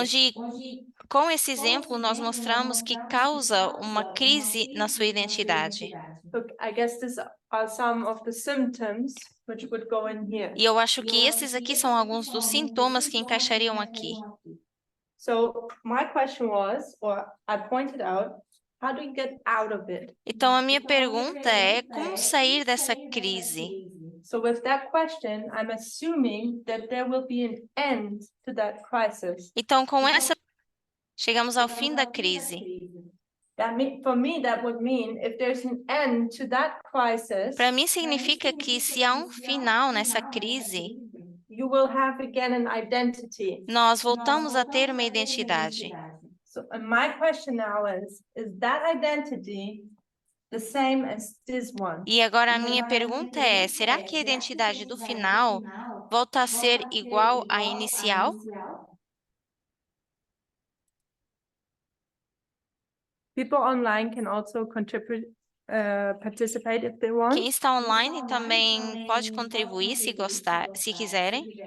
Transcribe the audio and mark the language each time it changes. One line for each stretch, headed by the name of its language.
Portuguese: Onde, com esse exemplo, nós mostramos que causa uma crise na sua identidade.
English: Look, I guess these are some of the symptoms which would go in here.
Portuguese: E eu acho que esses aqui são alguns dos sintomas que encaixariam aqui.
English: So my question was, or I pointed out, how do you get out of it?
Portuguese: Então, a minha pergunta é como sair dessa crise?
English: So with that question, I'm assuming that there will be an end to that crisis.
Portuguese: Então, com essa, chegamos ao fim da crise.
English: For me, that would mean if there's an end to that crisis,
Portuguese: Para mim, significa que se há um final nessa crise,
English: you will have again an identity.
Portuguese: nós voltamos a ter uma identidade.
English: So my question now is that identity the same as this one?
Portuguese: E agora a minha pergunta é, será que a identidade do final volta a ser igual à inicial?
English: People online can also participate if they want.
Portuguese: Quem está online também pode contribuir se gostar, se quiserem.